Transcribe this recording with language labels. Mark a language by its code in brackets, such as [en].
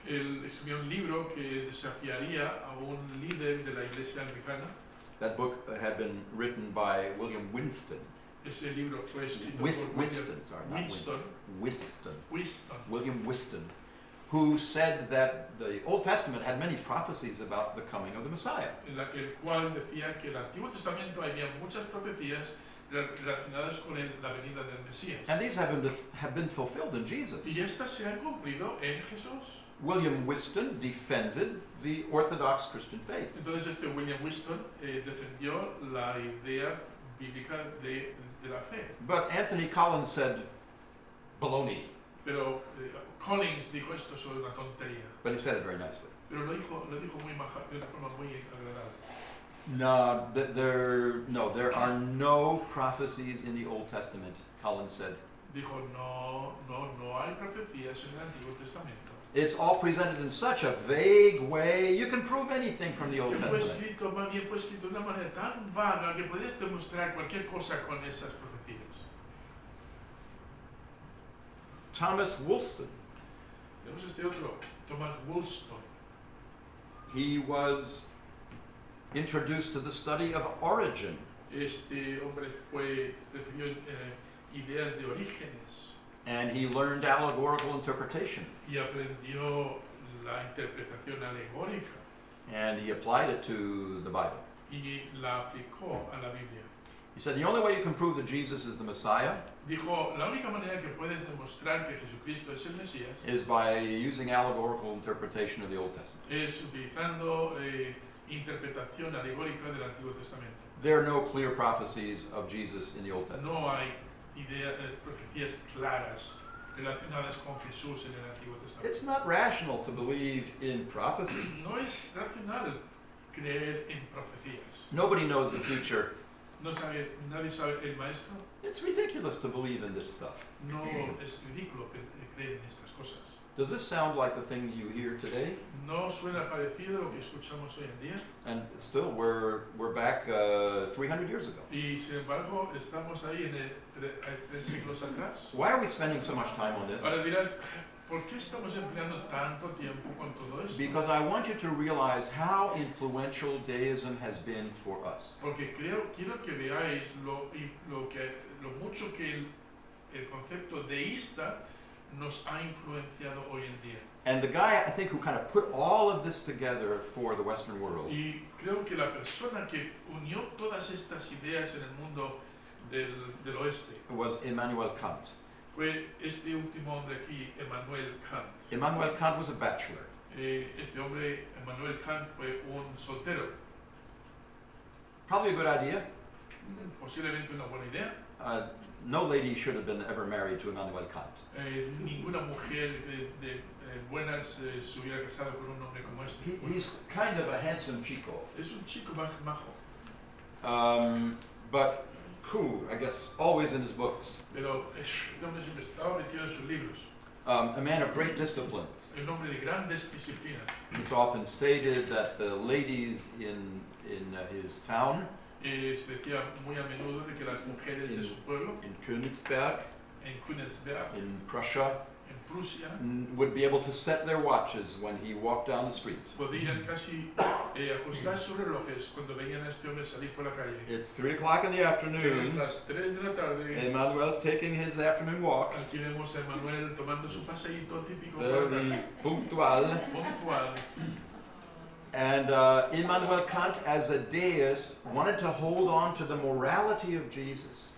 [es] Él escribió un libro que desafiaría a un líder de la iglesia anglicana. [en] That book had been written by William Winston. [es] Ese libro fue escrito [en] Whiston, sorry, not Winston. Winston. Winston. William Whiston, who said that the Old Testament had many prophecies about the coming of the Messiah. [es] El cual decía que el Antiguo Testamento había muchas profecías relacionadas con la venida del Mesías. [en] And these have been fulfilled in Jesus. [es] Y estas se han cumplido en Jesús. [en] William Whiston defended the Orthodox Christian faith. [es] Entonces este William Winston defendió la idea bíblica de la fe. [en] But Anthony Collins said, baloney. [es] Pero Collins dijo esto sobre una tontería. [en] But he said it very nicely. [es] Pero lo dijo muy maja, de una forma muy agradable. [en] No, there are no prophecies in the Old Testament, Collins said. [es] Dijo, no hay profecías en el Antiguo Testamento. [en] It's all presented in such a vague way. You can prove anything from the Old [es] Que fue [en] Testament. [es] escrito, más bien fue escrito de una manera tan vaga que puedes demostrar cualquier cosa con esas profecías. [en] Thomas Woolston, [es] Tenemos este otro, Thomas Woolston. [en] he was introduced to the study of origin. [es] Este hombre recibió ideas de orígenes [en] And he learned allegorical interpretation. [es] y aprendió la interpretación alegórica [en] And he applied it to the Bible. [es] y la aplicó a la Biblia. [en] He said the only way you can prove that Jesus is the Messiah [es] Dijo, la única manera que puedes demostrar que Jesucristo es el Mesías [en] is by using allegorical interpretation of the Old Testament. [es] es utilizando interpretación alegórica del Antiguo Testamento. [en] There are no clear prophecies of Jesus in the Old Testament. [es] No hay profecías claras relacionadas con Jesús en el Antiguo Testamento. [en] It's not rational to believe in prophecy. [es] No es racional creer en profecías. [en] Nobody knows the future. [es] Nadie sabe el maestro. [en] It's ridiculous to believe in this stuff. [es] No es ridículo creer en estas cosas. [en] Does this sound like the thing you hear today? [es] ¿No suena parecido a lo que escuchamos hoy en día? [en] And still, we're back 300 years ago. [es] Y sin embargo, estamos ahí en 3 siglos atrás. [en] Why are we spending so much time on this? [es] Ahora dirás, ¿por qué estamos empleando tanto tiempo con todo esto? [en] Because I want you to realize how influential deism has been for us. [es] Porque quiero que veáis lo mucho que el concepto deísta nos ha influenciado hoy en día. [en] And the guy, I think, who kind of put all of this together for the Western world [es] Y creo que la persona que unió todas estas ideas en el mundo del oeste [en] was Immanuel Kant. [es] fue este último hombre aquí, Immanuel Kant. [en] Immanuel Kant was a bachelor. [es] Este hombre, Immanuel Kant, fue un soltero. [en] Probably a good idea. [es] Posiblemente una buena idea. [en] No lady should have been ever married to Immanuel Kant. [es] Ninguna mujer de buenas se hubiera casado con un hombre como este. [en] He's kind of a handsome chico. [es] Es un chico majo, [en] But I guess always in his books. [es] pero este hombre siempre estaba metido en sus libros. [en] a man of great disciplines. [es] un hombre de grandes disciplinas. [en] It's often stated that the ladies in his town, [es] Se decía muy a menudo de que las mujeres de su pueblo, [en] in Königsberg, [es] en Königsberg, [en] in Prussia, [es] en Prusia, [en] would be able to set their watches when he walked down the street. [es] podían casi ajustar sus relojes cuando veían a este hombre salir por la calle. [en] It's 3 o'clock in the [es] Es [en] afternoon. [es] las 3 de la tarde. [en] Emmanuel's taking his afternoon walk. [es] Aquí vemos a Manuel tomando su paseíto típico por la [en] Very [es] tarde, [en] punctual. [es] puntual. [en] And Immanuel Kant, as a deist, wanted to hold on to the morality of Jesus.